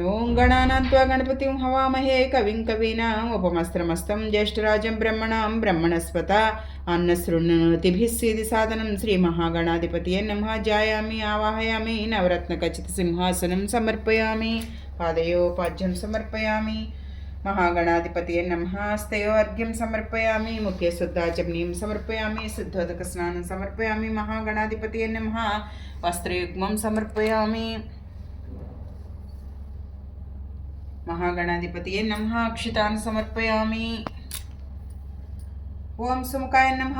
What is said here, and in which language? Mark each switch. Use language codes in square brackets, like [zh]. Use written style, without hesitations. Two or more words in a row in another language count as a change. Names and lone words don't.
[sa] ఓం గణానాన్త్వా గణపతిం హవామహే కవిం కవీనాం ఉపమస్త్రమస్తం జ్యేష్ఠరాజం బ్రహ్మణాం బ్రహ్మణస్పత అన్నశృణ్వతిభిः సిద్ధి సాధనం శ్రీ మహాగణాధిపతియే నమః. ధ్యాయామి ఆవాహయామి నవరత్నఖచిత సింహాసనం సమర్పయామి. పాదయోపాద్యం సమర్పయామి. महागणाधिपतये नमः। स्तयोर्घ्यं समर्पयामि। मुखे शुद्धाचमनीं समर्पयामि। शुद्धोदकस्नानं समर्पयामि। महागणाधिपतये नमः। वस्त्रयुग्मं समर्पयामि। महागणाधिपतये नमः। अक्षतान् समर्पयामि। ओम सुमुखाय नमः।